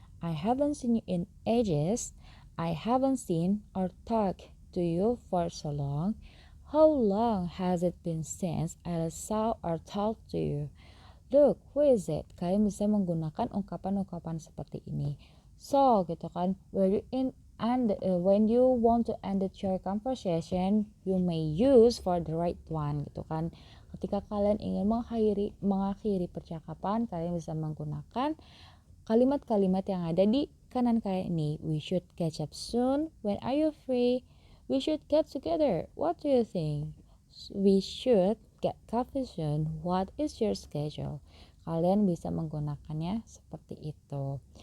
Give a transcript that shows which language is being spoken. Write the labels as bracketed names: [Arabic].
[English] I haven't seen you in ages. I haven't seen or talked to you for so long. How long has it been since I saw or talked to you? Look, who is it? [Indonesian] Kalian bisa menggunakan ungkapan-ungkapan seperti ini. So, gitu kan. [English] When you want to end your conversation, you may use for the right one, [Indonesian] gitu kan. Ketika kalian ingin mengakhiri percakapan, kalian bisa menggunakan kalimat-kalimat yang ada di kanan kalian ini. [English] We should catch up soon. When are you free? We should get together. What do you think? We should get coffee soon. What is your schedule? [Indonesian] Kalian bisa menggunakannya seperti itu.